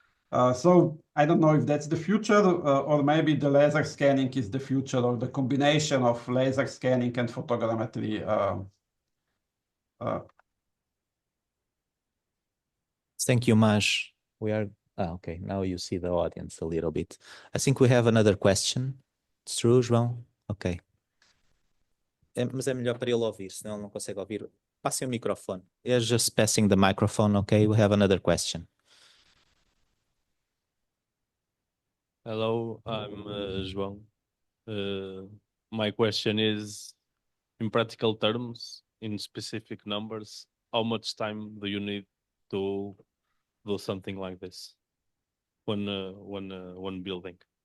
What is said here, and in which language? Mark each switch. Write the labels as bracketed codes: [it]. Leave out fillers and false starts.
[en] So I don't know if that's the future, or maybe the laser scanning is the future, or the combination of laser scanning and photogrammetry. Thank you, Maj. We are okay. Now you see the audience a little bit. I think we have another question. It's true, João? Okay. [pt] Mas é melhor para ele ouvir, senão ele não consegue ouvir. Passem o microfone. [en] You're just passing the microphone, okay? We have another question. Hello, I'm João. My question is, in practical terms, in specific numbers, how much time do you need to do something like this when building?